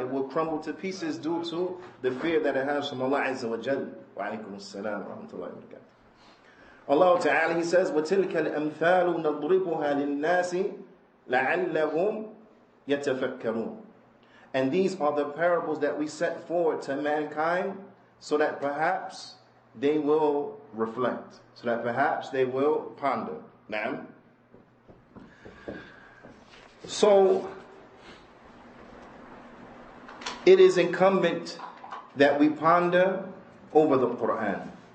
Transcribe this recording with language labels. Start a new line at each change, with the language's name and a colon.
English: It will crumble to pieces due to the fear that it has from Allah Azza wa Jal.
Arabic: وعليكم السلام ورحمة الله وبركاته.
English: Allah Ta'ala, He says,
Arabic: وَتِلْكَ الْأَمْثَالُ نَضْرِبُهَا لِلنَّاسِ لَعَلَّهُمْ يَتَفَكَّرُونَ.
English: And these are the parables that we set forward to mankind so that perhaps they will reflect, so that perhaps they will ponder. Now, so it is incumbent that we ponder over the Qur'an.